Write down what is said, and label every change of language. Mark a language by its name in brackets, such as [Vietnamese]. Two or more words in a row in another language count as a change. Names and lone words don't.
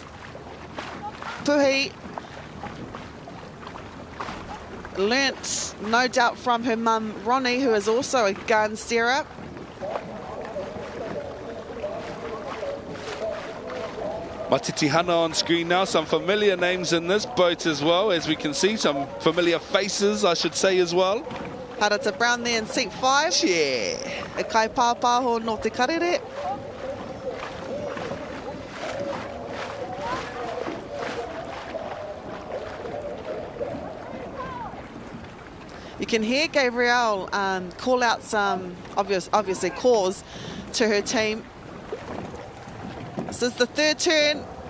[English] Puhi learnt, no doubt, from her mum, Ronnie, who is also a gun steerer. Matiti Hana on screen now. Some familiar names in this boat as well, as we can see. Some familiar faces, I should say, as well. Harata Brown there in seat 5. Yeah. [Māori] E kai pāpāho no te karere. [English] You can hear Gabrielle call out some obviously calls to her team. This is the third turn.